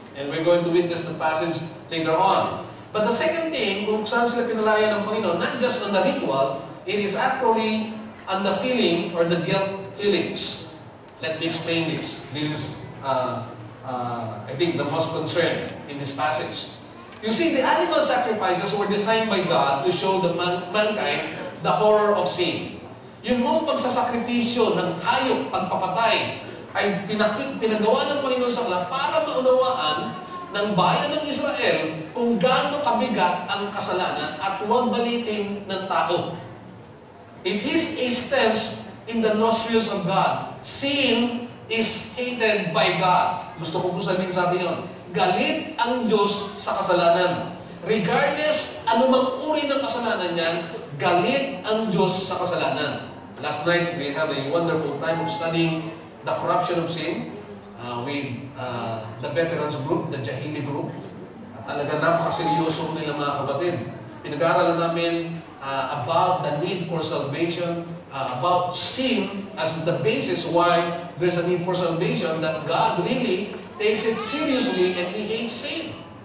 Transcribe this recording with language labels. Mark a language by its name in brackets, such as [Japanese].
[English] And we're going to witness the passage later on. But the second thing, [Filipino] kung saan sila pinalaya ng Panginoon, [English] not just on the ritual, it is actually on the feeling or the guilt feelings. Let me explain this. This is, I think, the most concern in this passage. You see, the animal sacrifices were designed by God to show the mankind the horror of sin. [Filipino] Yung mong pagsasakripisyo ng hayop, pagpapatay, ay pinagawa ng Panginoon sa kanila para maunawaan ng bayan ng Israel kung gaano kabigat ang kasalanan at huwag balitin ng tao. [English] It is a stance in the nostrils of God. Sin is hated by God. [Filipino] Gusto ko po sabihin sa atin yun. Galit ang Diyos sa kasalanan. Regardless anumang uri ng kasalanan niyan, galit ang Diyos sa kasalanan. [English] Last night, we had a wonderful time of studying the corruption of sin with the veterans group, the Jahili group. [Filipino] At talaga napakaseryoso nila mga kapatid. Pinag-aaralan namin [English] about the need for salvation, about sin as the basis why there's a need for salvation, that God really takes it seriously and He hates sin.